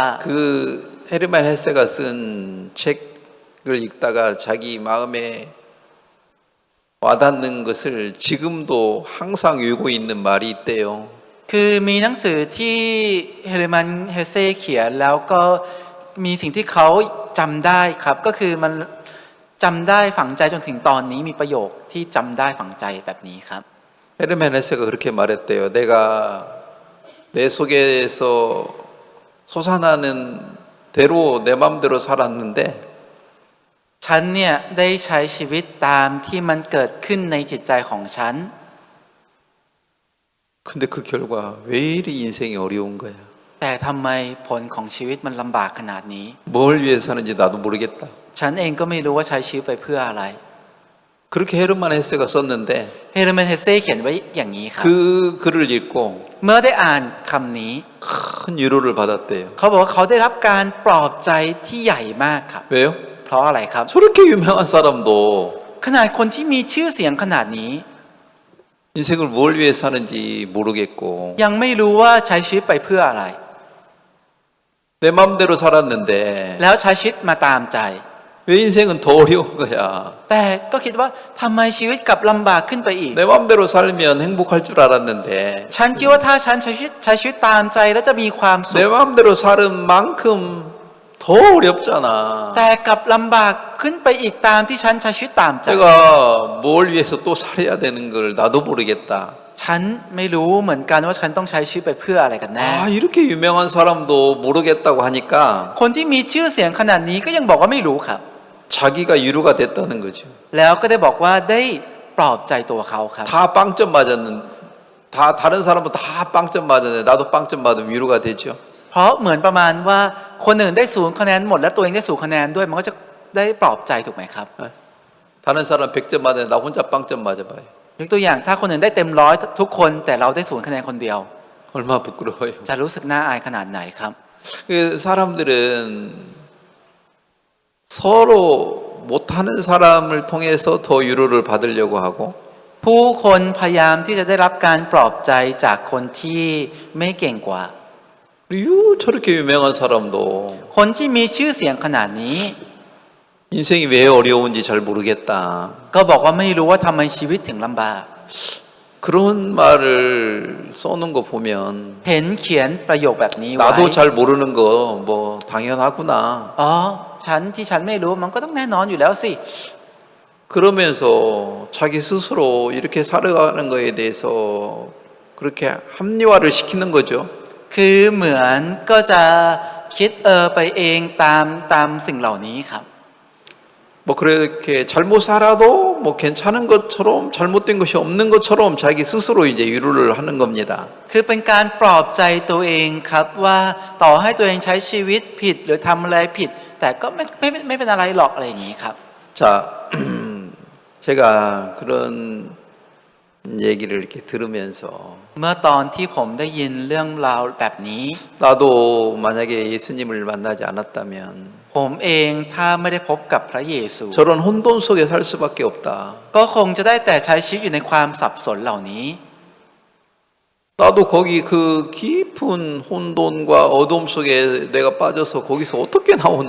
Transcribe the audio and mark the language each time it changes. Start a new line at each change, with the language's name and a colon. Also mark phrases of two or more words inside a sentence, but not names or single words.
Korean: 그 헤르만 헤세가 쓴 책을 읽다가 자기 마음에 와닿는 것을 지금도 항상 외우고 있는 말이 있대요.
Thai: คือมีหนังสือที่เฮเลมันเฮเซเขียนแล้วก็มีสิ่งที่เขาจำได้ครับก็คือมันจำได้ฝังใจจนถึงตอนนี้มีประโยคที่จำได้ฝังใจแบบนี้ครับ
Korean: 헤르만 헤세가 그렇게 말했대요. 내가 내 속에서 솟아나는 대로 내 마음대로 살았는데
Thai: ฉันเนี่ยได้ใช้ชีวิตตามที่มันเกิดขึ้นในจิตใจของฉัน
Korean: 근데 그 결과 왜 이리 인생이 어려운 거야?
Thai: แต่ทำไมผลของชีวิตมันลำบากขนาดนี้
Korean: 뭘 위해 사는지 나도 모르겠다.
Thai: ฉันเองก็ไม่รู้ว่าใช้ชีวิตไปเพื่ออะไร
Korean: 그렇게 헤르만 헤세가 썼는데
Thai: เฮเรมันเฮเซ่เขียนไว้อย่างนี้ครับ
Korean: 그 글을 읽고
Thai: เมื่อได้อ่านคำนี้
Korean: 큰 위로를 받았대요.
Thai: เขาบอกว่าเขาได้รับการปลอบใจที่ใหญ่มากครับ
Korean: 왜요?
Thai: เพราะอะไรครับ
Korean: 저렇게 유명한 사람도
Thai: ขนาดคนที่มีชื่อเสียงขนาดนี้
Korean: 인생을 뭘 위해 사는지 모르겠고
Thai: ยังไม่รู้ว่าใช้ชีวิตไปเพื่ออะไร
Korean: 내 마음대로 살았는데
Thai: แล้วใช้ชีวิตมาตามใจ
Korean: 왜 인생은 더 어려운 거야?
Thai: แต่ก็คิดว่าทำไมชีวิตกลับลำบากขึ้นไปอีก
Korean: 내 마음대로 살면 행복할 줄 알았는데
Thai: ฉันคิดว่าถ้าฉันใช้ชีวิตตามใจแล้วจะมีความสุ
Korean: 내
Thai: ข
Korean: 마음대로 사는 만큼 더 어렵잖아.
Thai: แต่กลับลำบากขึ้นไปอีกตามที่ฉันใช้ชีวิตตามใจ
Korean: 내가 뭘 위해서 또 살아야 되는 걸 나도 모르겠다.
Thai: ฉันไม่รู้เหมือนกันว่าฉันต้องใช้ชีวิตไปเพื่ออะไรกันแน่
Korean: 아, 이렇게 유명한 사람도 모르겠다고 하니까
Thai: คนที่มีชื่อเสียงขนาดนี้ก็ยังบอกว่าไม่รู้ครับ
Korean: 자기가 위로가 됐다는 거죠.
Thai: แล้วก็ได้บอกว่าได้ปลอบใจตัวเขาครับ
Korean: 다 빵점 맞았는, 다 다른 사람은 다 빵점 맞았는데 나도 빵점 맞으면 위로가 되죠.
Thai: เพราะเหมือนประมาณว่าคนอื่นได้0 คะแนนหมดแล้วตัวเองได้0 คะแนนด้วยมันก็จะได้ปลอบใจถูกไหมครับ
Korean: 다른 사람 100점 맞았는데 나 혼자 빵점 맞아봐요.
Thai: ยกตัวอย่างถ้าคนอื่นได้เต็ม100ทุกคนแต่เราได้0 คะแนนคนเดียว
Korean: 얼마나 부끄러워요.
Thai: จะรู้สึกน่าอายขนาดไหนครับ
Korean: 그 사람들은 서로 못하는 사람을 통해서 더 위로를 받으려고 하고
Thai: ผู้คนพยายามที่จะได้รับการปลอบใจจากคนที่ไม่เก่งกว่า
Korean: 저렇게 유명한 사람도
Thai: คนที่มีชื่อเสียงขนาดนี้
Korean: 인생이 왜 어려운지 잘 모르겠다.
Thai: ก็บอกว่าไม่รู้ว่าทำไมชีวิตถึงลำบาก
Korean: 그런 말을 써놓은 거 보면
Thai: เห็นเขียนประโยคแบบนี้ไว้
Korean: 나도 잘 모르는 거 뭐 당연하구나.
Thai: อ๋อที่ฉันไม่รู้มันก็ต้องแน่นอนอยู่แล้วสิ
Korean: 그러면서 자기 스스로 이렇게 살아가는 거에 대해서 그렇게 합리화를 시키는 거죠.
Thai: คือเหมือนก็จะคิดไปเองตามสิ่งเหล่านี้ครับ
Korean: 뭐 그렇게 잘못 살아도 뭐 괜찮은 것처럼 잘못된 것이 없는 것처럼 자기 스스로 이제 위로를 하는 겁니다.
Thai: คือเป็นการปลอบใจตัวเองครับว่าต่อให้ตัวเองใช้ชีวิตผิดหรือทำอะไรผิด แต่ก็ไม่เป็นอะไรหรอกอะไรอย่างนี้ครับ
Korean: 자, 제가 그런 얘기를 이렇게 들으면서
Thai: เมื่อตอนที่ผมได้ยินเรื่องราวแบบนี้
Korean: 나도 만약에 예수님을 만나지 않았다면
Thai: ผมเองถ้าไม่ได้พบกับพระเยซู
Korean: 저런 혼돈 속에 살 수밖에 없다.
Thai: ก็คงจะได้แต่ใช้ชีวิตอยู่ในความสับสนเหล่านี้
Korean: 나도 거기 그 깊은 혼돈과 어둠 속에 내가 빠져서 거기서 어떻게 나오나.